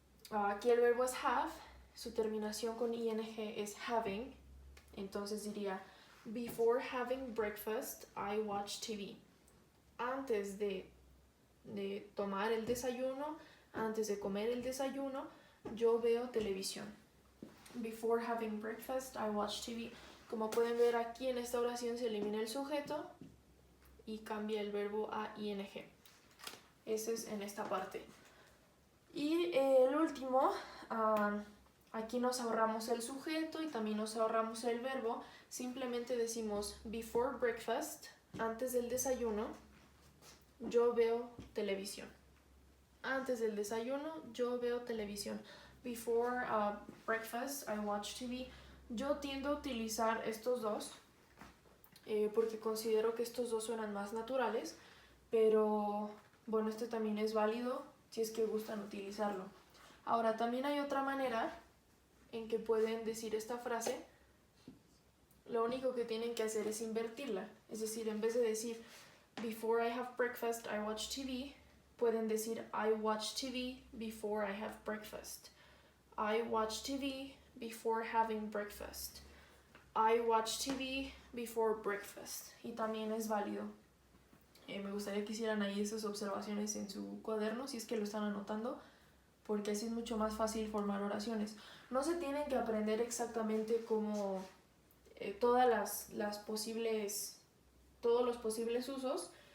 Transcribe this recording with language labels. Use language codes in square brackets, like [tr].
[es] Aquí el verbo es have, su terminación con ing es having, entonces diría [en] before having breakfast I watch TV. [es] Antes de tomar el desayuno, antes de comer el desayuno, yo veo televisión. [en] Before having breakfast I watch TV. [es] Como pueden ver aquí en esta oración se elimina el sujeto y cambia el verbo a ing. Eso es en esta parte. Y el último, aquí nos ahorramos el sujeto y también nos ahorramos el verbo. Simplemente decimos [en] before breakfast, [es] antes del desayuno, yo veo televisión. Antes del desayuno, yo veo televisión. [en] Before breakfast, I watch TV. [es] Yo tiendo a utilizar estos dos porque considero que estos dos suenan más naturales, pero bueno, este también es válido si es que gustan utilizarlo. Ahora, también hay otra manera en que pueden decir esta frase. Lo único que tienen que hacer es invertirla. Es decir, en vez de decir [en] before I have breakfast, I watch TV, [es] pueden decir [en] I watch TV before I have breakfast. I watch TV before having breakfast. I watch TV before breakfast. [es] Y también es válido. Me gustaría que hicieran ahí esas observaciones en su cuaderno si es que lo están anotando, porque así es mucho más fácil formar oraciones. No se tienen que aprender exactamente como todas las posibles, todos los posibles usos.